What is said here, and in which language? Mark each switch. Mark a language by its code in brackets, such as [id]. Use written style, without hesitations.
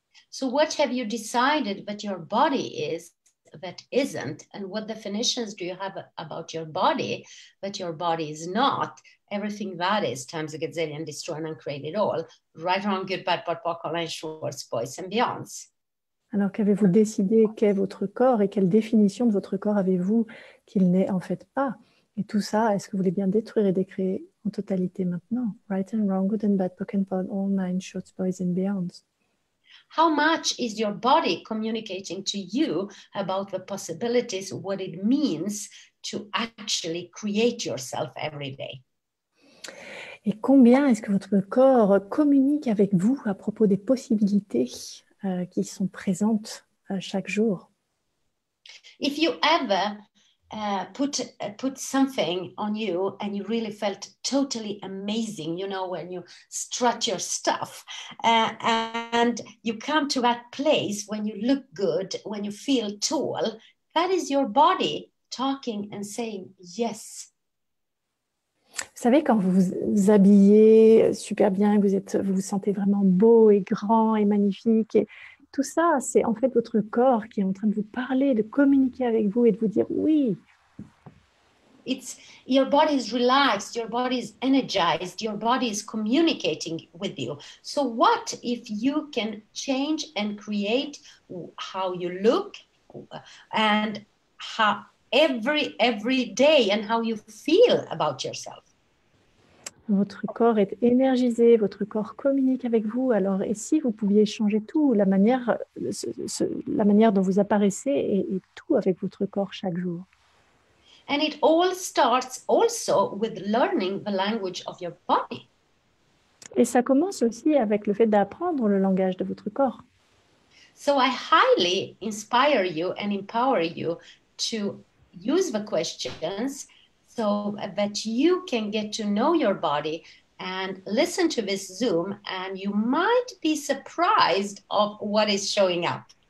[en] So what have you decided that your body is that isn't, and what definitions do you have about your body that your body is not? Everything that is times a gazillion, destroy and uncreate it all. Right, wrong, good, bad, pot, poc, online, shorts, boys and beyonds. [fr] Alors qu'avez-vous décidé qu'est votre corps et quelle définition de votre corps avez-vous qu'il n'est en fait pas? Et tout ça, est-ce que vous voulez bien détruire et décréer en totalité maintenant? [en] Right and wrong, good and bad, poc and pot, all nine, shorts, boys and beyonds. How much is your body communicating to you about the possibilities, what it means to actually create yourself every day? [fr] Et combien est-ce que votre corps communique avec vous à propos des possibilités qui sont présentes chaque jour? [en] If you ever put something on you and you really felt totally amazing, you know, when you strut your stuff and you come to that place when you look good, when you feel tall, that is your body talking and saying yes. [fr] Vous savez, quand vous vous habillez super bien, vous vous sentez vraiment beau et grand et magnifique, et tout ça, c'est en fait votre corps qui est en train de vous parler, de communiquer avec vous et de vous dire oui. [en] It's your body is relaxed, your body is energized, your body is communicating with you. So what if you can change and create how you look and how every day and how you feel about yourself? [fr] Votre corps est énergisé, votre corps communique avec vous. Alors, et si vous pouviez changer tout, la manière dont vous apparaissez et tout avec votre corps chaque jour? [en] And it all starts also with learning the language of your body. [fr] Et ça commence aussi avec le fait d'apprendre le langage de votre corps. [en] So I highly inspire you and empower you to use the questions so that you can get to know your body and listen to this Zoom, and you might be surprised of what is showing up.